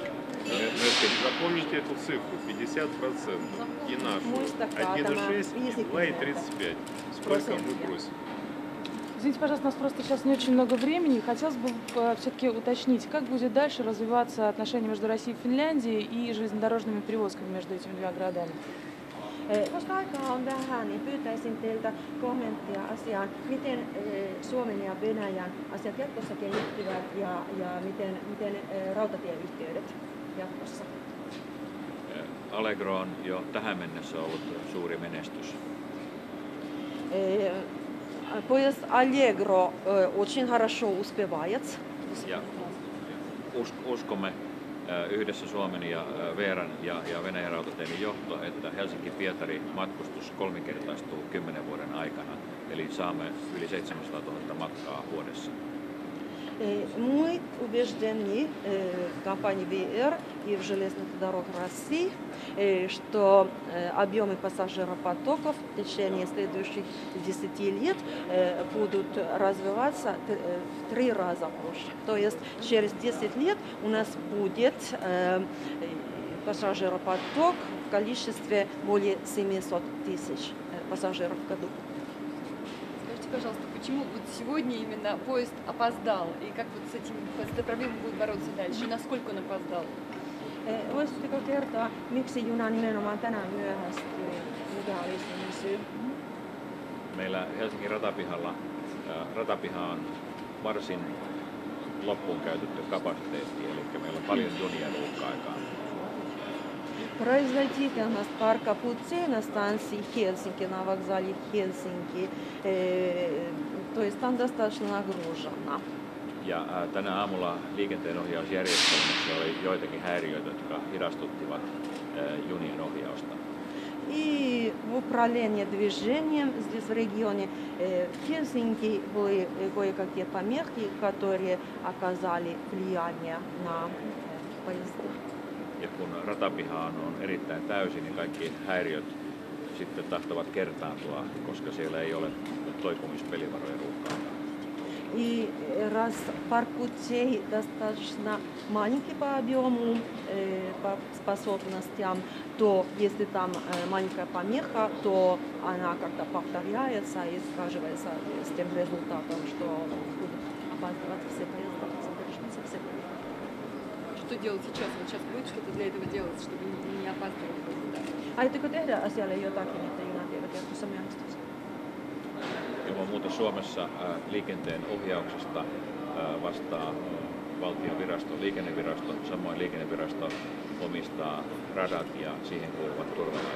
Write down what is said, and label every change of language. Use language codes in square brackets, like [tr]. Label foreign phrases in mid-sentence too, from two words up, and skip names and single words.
[ru] Запомните эту цифру, 50% и нашу, 1,6 и 2,35. Сколько мы просим? Извините, пожалуйста, у нас просто сейчас не очень много времени. Хотелось бы все-таки уточнить, как будет дальше развиваться отношения между Россией и Финляндией и железнодорожными перевозками между этими 2 городами? [fi] Koska aikaa on vähän, niin pyytäisin teiltä kommenttia asiaan, miten Suomen ja Venäjän asiat jatkossa kehittyvät ja miten rautatieyhteydet jatkossa. Allegro on jo tähän mennessä ollut suuri menestys. [ru] Поезд Allegro очень хорошо успевает. [fi] Ja uskomme yhdessä Suomen ja VR:n ja Venäjän rautateiden johto, että Helsinki-Pietari matkustus 3-kertaistuu 10 vuoden aikana, eli saamme yli 700 000 matkaa vuodessa. [ru] Мы убеждены в компании VR и в железных дорогах России, что объемы пассажиропотоков в течение следующих 10 лет будут развиваться в 3 раза больше. То есть через 10 лет у нас будет пассажиропоток в количестве более 700 тысяч пассажиров в году. Скажите, пожалуйста, почему вот сегодня именно поезд опоздал? И как вот с этой проблемой будут бороться дальше? И насколько он опоздал? [fi] Voisitteko kertoa, miksi juna nimenomaan tänään myöhästyi? Mikä oli sen syy? Meillä Helsingin ratapiha on varsin loppuun käytetty kapasiteetti, eli meillä on paljon junia ruuhka-aikaan. [ru] Производительность парка путей на станции Хельсинки, на вокзале Хельсинки, то есть там достаточно нагружено. [fi] Ja tänä aamulla liikenteenohjausjärjestelmässä oli joitakin häiriöitä, jotka hidastuttivat junien ohjausta. [ru] И в управлении движением здесь в регионе Хельсинки были кое-какие помехи, которые оказали влияние на поезды. [fi] Ja kun ratapiha on erittäin täysi, niin kaikki häiriöt sitten tahtovat kertaantua, koska siellä ei ole toipumispelivaroja ruuhkaan. [ru] И раз парк путей достаточно маленький по объему, по способностям, то если там маленькая помеха, то она как-то повторяется и сказывается с тем результатом, что будут опаздывать все поезда, задерживаться все поезда. Что делать сейчас? Вот сейчас будет что-то для этого делать, чтобы не опаздывали поезда? [fi] Aiotteko tehdä asialle jotakin, että junat eivät jatkossa myöhästyisi? Ilman muuta Suomessa liikenteen ohjauksesta vastaa valtion virasto, liikennevirasto. Samoin liikennevirasto omistaa radat ja siihen kuuluvat turvalaitteet.